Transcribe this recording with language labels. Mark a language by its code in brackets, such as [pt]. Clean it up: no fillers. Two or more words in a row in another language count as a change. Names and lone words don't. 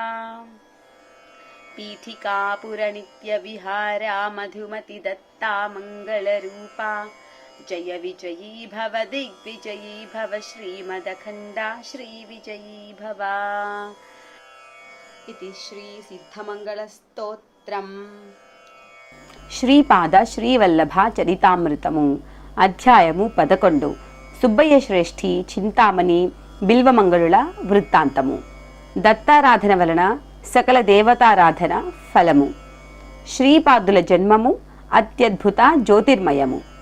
[sa] पीठिकापुर नित्य विहारा मधुमति दत्ता मंगलरूपा। जय विजयी भव दिग्विजयी भव श्रीमदखण्डा श्रीविजयी भव। इति श्री सिद्धमंगलस्तोत्रम् [te] శ్రీపాద శ్రీవల్లభ చరితామృతము అధ్యాయము 11 సుబ్బయ్య శ్రేష్ఠి చింతామణి బిల్వమంగళుల వృత్తాంతము. దత్తారాధన వలన సకల దేవతారాధన ఫలము. శ్రీపాదుల జన్మము అత్యద్భుత జ్యోతిర్మయము.